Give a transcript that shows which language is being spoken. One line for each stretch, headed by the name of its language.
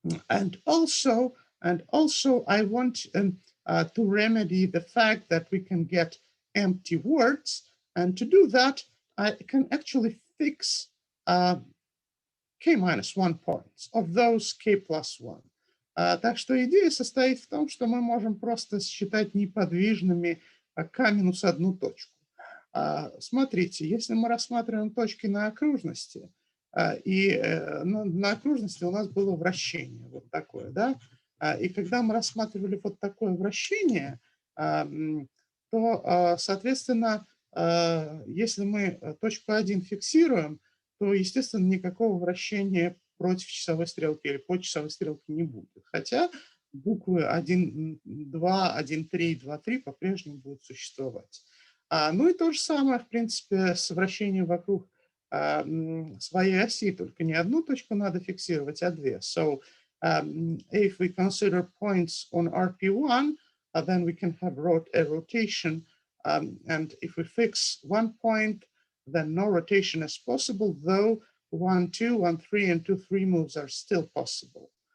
English: And also I want to remedy the fact that we can get empty words, and to do that I can actually fix k minus 1 points of those k plus 1.
Russian: Так что идея состоит в том, что мы можем просто считать неподвижными k минус 1 точку. Смотрите, если мы рассматриваем точки на окружности, и на окружности у нас было вращение вот такое, да, и когда мы рассматривали вот такое вращение, то, соответственно, если мы точку 1 фиксируем, то, естественно, никакого вращения против часовой стрелки или по часовой стрелке не будет. Хотя буквы 1, 2, 1, 3, 2, 3 по-прежнему будут существовать. Ну и то же самое, в принципе, с вращением вокруг своей оси, только не одну точку надо фиксировать, а две.
English: So if we consider points on RP1, then we can have a rotation. And if we fix one point, then no rotation is possible, though 1, 2, 1, 3, and 2, 3 moves are still possible.